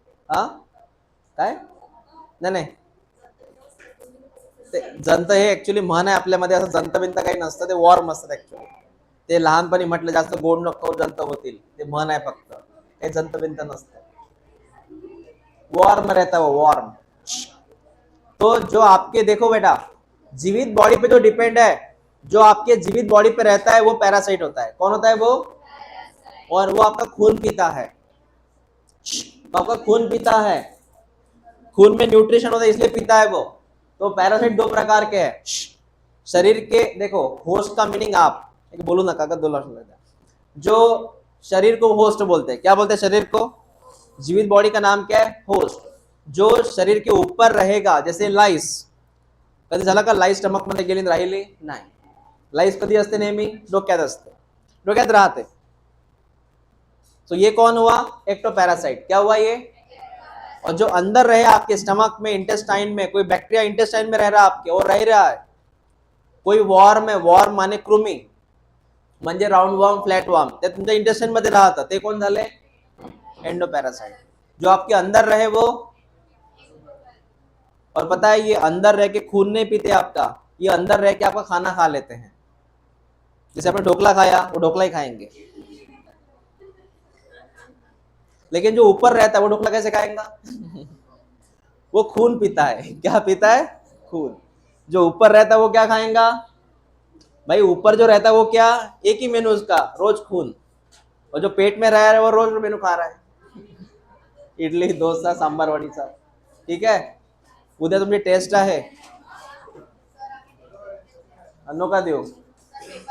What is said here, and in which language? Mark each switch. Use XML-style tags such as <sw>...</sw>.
<mr>हा काय? नाही नाही, ते जंत हे ऍक्च्युली म्हण आहे आपल्यामध्ये, असं जंत बिंत काही नसतं, ते वॉर्म असतात ऍक्च्युली. ते लहानपणी म्हटलं जास्त गोड नको जंत होतील, ते म्हण आहे फक्त, काही जंत बिंत नसतं.</mr> <hi>वॉर्म रहता है वो, वॉर्म. तो जो आपके, देखो बेटा, जीवित बॉडी पे जो डिपेंड है, जो आपके जीवित बॉडी पे रहता है वो पैरासाइट होता है. कौन होता है वो? और वो आपका खून पीता है, आपका खून पीता है, खून में न्यूट्रिशन होता है इसलिए पीता है वो. तो पैरासाइट दो प्रकार के हैं. शरीर के, देखो होस्ट का मीनिंग आप बोलो ना कागज दो, जो शरीर को होस्ट बोलते हैं, क्या बोलते हैं शरीर को? जीवित बॉडी का नाम क्या है? होस्ट. जो शरीर के ऊपर रहेगा, जैसे लाईस.</hi> <mr>कधी झाला का लाईस स्टमक मध्ये गेली राहिली नाही? लाईस कधी असते? नेहमी डोक्यात असते, डोक्यात राहते.</mr> <hi>तो ये कौन हुआ? एक्टोपैरासाइट. क्या हुआ ये? और जो अंदर रहे आपके स्टमक में, इंटेस्टाइन में, कोई बैक्टीरिया इंटेस्टाइन में रह रहा आपके और रह रहा है, कोई वॉर्म है, वॉर्म माने कृमी,</hi> <mr>म्हणजे राउंड वॉर्म, फ्लॅट वॉर्म, ते तुमच्या इंटेस्टाइन मध्ये राहतं, ते कोण झाले?</mr> <hi>एंडोपैरासाइट. जो आपके अंदर रहे वो, और पता है ये अंदर रह के खून नहीं पीते आपका, ये अंदर रह के आपका खाना खा लेते हैं. जैसे आपने ढोकला खाया, वो ढोकला ही खाएंगे. लेकिन जो ऊपर रहता है वो ढोकला कैसे खाएगा? वो खून पीता है. क्या पीता है? खून. जो ऊपर रहता है वो क्या खाएगा? भाई ऊपर जो रहता है वो क्या, एक ही मेनू उसका, रोज खून. और जो पेट में रह रहा है वो रोज मेनू खा रहा है, इडली डोसा सांबार वडीचा.</hi> <mr>ठीक आहे, उद्या तुमची टेस्ट आहे, नका देऊ.</mr>